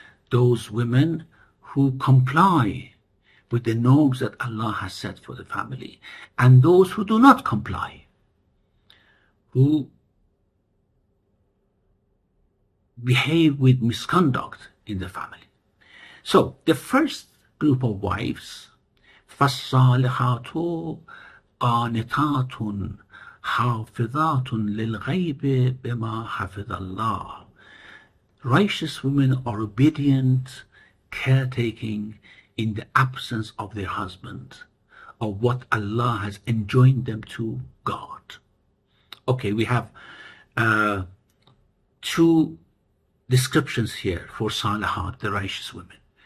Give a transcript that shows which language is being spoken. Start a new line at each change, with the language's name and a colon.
English: Those women who comply with the norms that Allah has set for the family, and those who do not comply, who behave with misconduct in the family. So the first group of wives,
Arabic: فَالصَّالِحَاتُ قَانِتَاتٌ حَافِظَاتٌ لِلْغَيْبِ بِمَا حَفِظَ اللَّهُ.
English: Righteous women are obedient, caretaking in the absence of their husband, of what Allah has enjoined them to guard. Okay, we have two descriptions here for Salihat, the righteous women.